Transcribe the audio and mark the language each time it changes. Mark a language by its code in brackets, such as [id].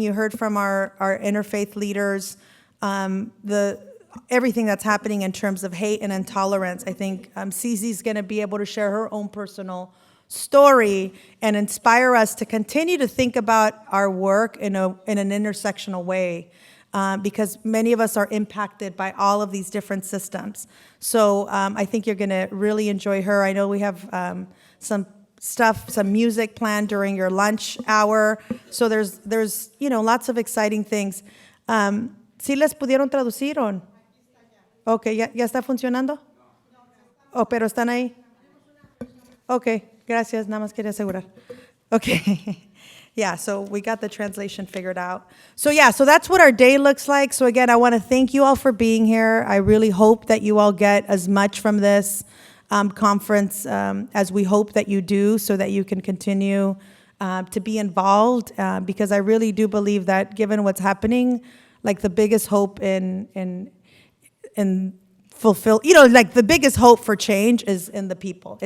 [en] You heard from our interfaith leaders, everything that's happening in terms of hate and intolerance. I think CZ's going to be able to share her own personal story and inspire us to continue to think about our work in an intersectional way, because many of us are impacted by all of these different systems. So I think you're going to really enjoy her. I know we have some music planned during your lunch hour. So there's lots of exciting things. [es] ¿Sí les pudieron traducir o no? Ok, ¿ya está funcionando? [en] Oh, [es] pero están ahí. Ok, gracias, nada más quería asegurar. [en] Okay, yeah, so we got the translation figured out. So that's what our day looks like. So again, I want to thank you all for being here. I really hope that you all get as much from this conference as we hope that you do, so that you can continue to be involved, because I really do believe that given what's happening, like the biggest hope in fulfill, like the biggest hope for change is in the people.